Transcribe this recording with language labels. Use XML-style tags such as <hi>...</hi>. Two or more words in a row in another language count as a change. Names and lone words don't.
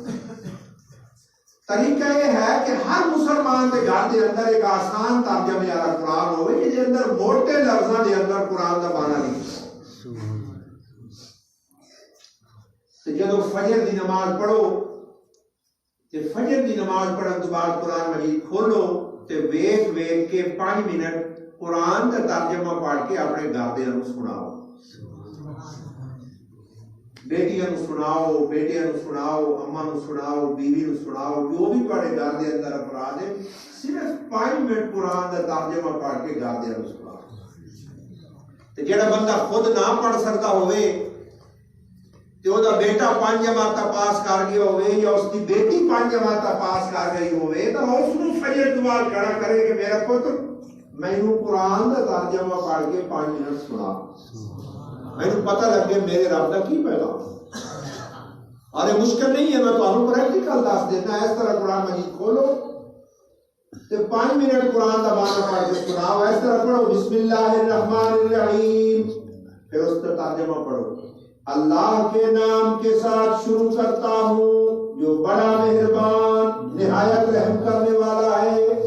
<ur>طریقہ یہ ہے کہ ہر مسلمان کے گھر کے اندر ایک آسان ترجمے والا قرآن ہوئے کہ جس اندر موٹے لفظوں کے اندر قرآن کا معنی نہیں۔</ur> <pa>جب فجر دی نماز پڑھو تے فجر دی نماز پڑھن تو بعد قرآن مجید کھولو تے ویکھ ویکھ کے 5 منٹ قرآن کا ترجمہ پڑھ کے اپنے گھردیاں نوں سناؤ، بیٹیاں نوں سناؤ، بیٹیاں نوں سناؤ، اماں نوں سناؤ، بیوی نوں سناؤ، جو بھی پڑھے گھر دے اندر افراد ہیں، صرف 5 منٹ قرآن کا ترجمہ پڑھ کے گھردیاں نوں سناؤ۔ تے جڑا بندہ خود نہ پڑھ سکتا ہوئے تے او دا بیٹا 5 جماعتاں پاس کر گیا ہوئے یا اس کی بیٹی 5 جماعتاں پاس کر گئی ہوئے تو اس نوں فجر تو بعد کھڑا کرے کہ میرا پتر مینوں قرآن دا ترجمہ پڑھ کے 5 منٹ سنا، مینوں پتہ لگے میرے رب دا کی پیغام۔</pa> <ur>اور یہ مشکل نہیں ہے،</ur> <pa>میں تانوں پریکٹیکل دس دینا، اس طرح قرآن مجید کھولو تے 5 منٹ قرآن دا معنی پڑھ کے سناؤ، اس طرح پڑھو</pa> <ar>بسم اللہ الرحمن الرحیم،</ar> <ur>پھر اس کا ترجمہ پڑھو، اللہ کے نام کے ساتھ شروع کرتا ہوں جو بڑا مہربان نہایت رحم کرنے والا ہے۔</ur>